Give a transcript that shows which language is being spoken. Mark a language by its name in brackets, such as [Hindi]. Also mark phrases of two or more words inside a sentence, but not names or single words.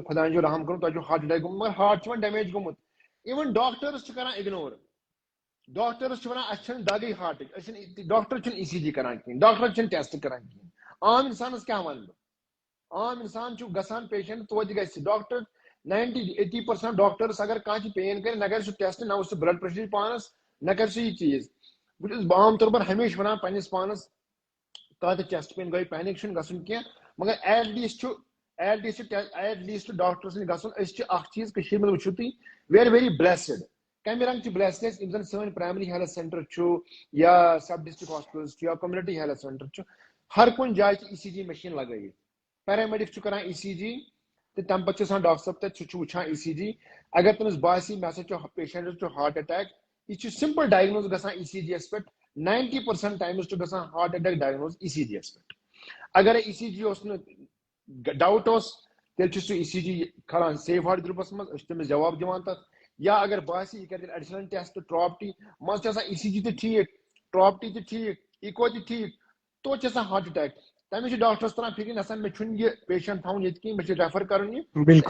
[Kashmiri] خۄداین چھُ رحم کوٚرمُت تۄہہِ چھُو [English] heart attack [Kashmiri] گوٚمُت مگر ہارٹ چھُ وۄنۍ ڈیمیج گوٚمُت اِوٕن ڈاکٹٲرٕس چھِ کران اِگنور ڈاکٹٲرٕس چھِ ونان اَسہِ چھنہٕ دگٕے ہارٹٕچ أسۍ چھِنہٕ ڈاکٹر چھِنہٕ ECG کران کِہیٖنۍ ڈاکٹر چھِنہٕ ٹیسٹ کران کِہیٖنۍ عام انسانس کیاہ ونہٕ بہٕ عام انسان چھُ گژھان پیشنٹ توتہِ گژھِ ڈاکٹر 90-80% ڈاکٹٲرٕس اگر کانٛہہ تہِ پین کرِ نہ کرِ سُہ ٹیسٹ نہ وٕچھِ سُہ [English] blood pressure [Kashmiri] پانس نہ کرِ سُہ یہِ چیٖز بہٕ چھُس عام طور پر ہمیشہِ ونان پننِس پانس کانٛہہ تہِ [English] chest pain [Kashmiri] گٔے پینِک چھُنہٕ گژھُن کینٛہہ مگر ایٹ لیٖسٹ ڈاکٹرس نِش گژھُن أسۍ چھِ اکھ چیٖز کٔشیٖرِ منٛز وٕچھِو تُہۍ [English] we are very blessed [Kashmiri] کمہِ رنٛگہٕ چھِ بلیسڈ یِم زن سٲنۍ [English] primary health centre [Kashmiri] چھُ یا [English] sub district hospitals [Kashmiri] چھُ یا [English] community health centre [Kashmiri] چھُ ہر کُنہِ جایہِ چھِ [English] ECG machine [Kashmiri] لگٲیِتھ پیرامیڈِک چھُ کران ECG تہٕ تمہِ پتہٕ چھُ آسان ڈاکٹر صٲب تتہِ سُہ چھُ وٕچھان ECG اگر تٔمِس باسہِ مےٚ ہسا چھُ پیشنٹس چھُ [English] heart attack [Kashmiri] یہِ چھُ [English] simple diagnose [Kashmiri] گژھان ECG یس پٮ۪ٹھ 90% ٹایمز چھُ گژھان [English] heart attack diagnose [Kashmiri] ECG یس پٮ۪ٹھ اگر ECG اوس نہٕ ڈاوُٹ اوس تیٚلہِ چھُ سُہ ECG کھالان [English] safe heart groups [Kashmiri] منٛز أسۍ چھِ تٔمِس جواب دِوان تتھ یا اگر باسہِ یہِ کرِ تیٚلہِ [English] additional test [Kashmiri] ٹراپٹی منٛزٕ چھِ آسان ECG تہِ ٹھیٖک ٹراپٹی تہِ ٹھیٖک ایٖکو تہِ ٹھیٖک توتہِ چھِ آسان [English] heart attack [Kashmiri] تٔمِس چھُ ڈاکٹرس تران فکرِ نسا مےٚ چھُنہٕ یہِ پیشنٹ تھاوُن ییٚتہِ کِہیٖنۍ مےٚ چھُ ریفر کرُن یہِ تہٕ